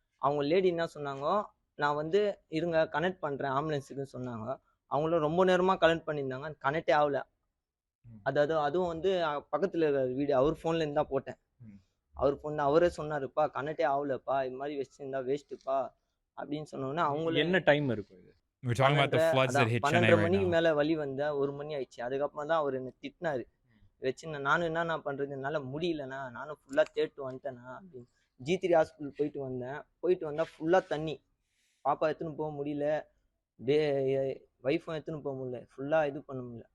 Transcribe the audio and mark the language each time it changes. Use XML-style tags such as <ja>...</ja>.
<ta>அவங்க லேடி என்ன சொன்னாங்க, நான் வந்து இருங்க கனெக்ட் பண்றேன் ஆம்புலன்ஸுக்குன்னு சொன்னாங்க. அவங்களும் ரொம்ப நேரமா கனெக்ட் பண்ணியிருந்தாங்க, கனெக்டே ஆகல. அதாவது அதுவும் வந்து பக்கத்துல இருக்கிற வீடு அவர் ஃபோன்ல இருந்தா போட்டேன். அவர் ஃபோன் அவரே சொன்னாருப்பா, கனெக்டே ஆகலப்பா, இது மாதிரி வச்சிருந்தா வேஸ்ட்டுப்பா அப்படின்னு சொன்னோன்னா அவங்களுக்கு என்ன டைம் இருக்கும் இது?</ta> <en>We're talking about the floods that hit Chennai right now.</en> <ta>12 மணிக்கு மேல வலி வந்தா 1 மணி ஆயிடுச்சு. அதுக்கப்புறமா தான் அவர் என்ன திட்டினாரு. வச்சுன்னா நானும் என்ன பண்றது, என்னால முடியலண்ணா, நானும் ஃபுல்லா தேட்டு வந்துட்டேண்ணா அப்படின்னு. G3 ஹாஸ்பிட்டல் போயிட்டு வந்தா ஃபுல்லா தண்ணி. பாப்பா எடுத்துன்னு போக முடியல, ஒய்ஃபும் எடுத்துன்னு போக முடியல, ஃபுல்லா இது பண்ண முடியல.</ta>